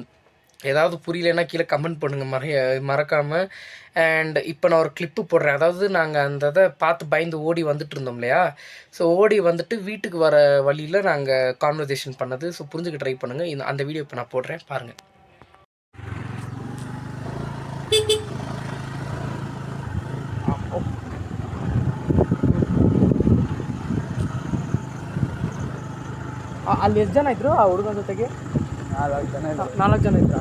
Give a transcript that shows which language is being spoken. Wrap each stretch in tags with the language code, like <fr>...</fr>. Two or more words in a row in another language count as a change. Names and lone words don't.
<ta>ஏதாவது புரியலைன்னா கீழே கமெண்ட் பண்ணுங்கள் மறக்காமல். அண்ட் இப்போ நான் ஒரு கிளிப்பு போடுறேன். அதாவது நாங்கள் அந்த இதை பார்த்து பயந்து ஓடி வந்துட்டு இருந்தோம் இல்லையா, ஸோ ஓடி வந்துட்டு வீட்டுக்கு வர வழியில் நாங்கள் கான்வர்சேஷன் பண்ணது. ஸோ புரிஞ்சுக்க ட்ரை பண்ணுங்கள். அந்த வீடியோ இப்போ நான் போடுறேன், பாருங்கள்.</ta> <kn>ಅಲ್ಲಿ ಎಷ್ಟು ಜನ ಇದ್ರು ಆ ಹುಡುಗನ ಜೊತೆಗೆ? 4 ಜನ ಇದ್ರ?</kn>